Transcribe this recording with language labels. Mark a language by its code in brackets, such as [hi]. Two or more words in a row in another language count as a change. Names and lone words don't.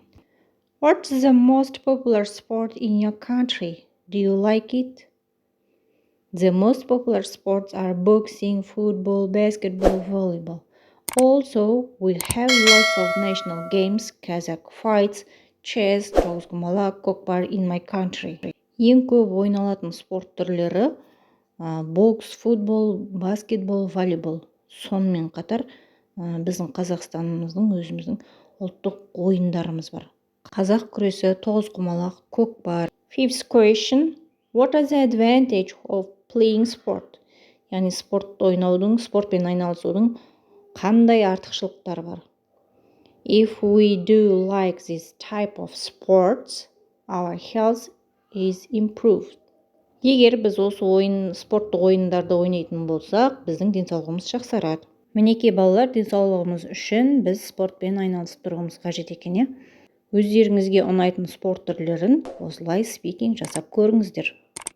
[en] What's the most popular sport in your country? Do you like it? The most popular sports are boxing, football, basketball, volleyball. Also, we have lots of national games, Kazakh fights, chess, тоғызқұмалақ, көкпар in my country. [kk] Ең көп ойналатын спорт түрлері бокс, футбол, баскетбол, волейбол. Сонымен қатар біздің Қазақстанымыздың өзіміздің ұлттық ойындарымыз бар. Қазақ күресі, тоғызқұмалақ, көкпар. [en] Fifth question. What are the advantage of playing sport? [kk] Яғни спортпен айналысудың қандай артықшылықтары бар? [en] If we do like this type of sports, our health is improved. [kk] Егер біз осы спорттық ойындарды ойнайтын болсақ, біздің денсаулығымыз жақсарады. Мінекей балалар, денсаулығымыз үшін біз спортпен айналысып тұрғымыз қажет екен, өздеріңізге ұнайтын спорт түрлерін осылай спикинг жасап көріңіздер.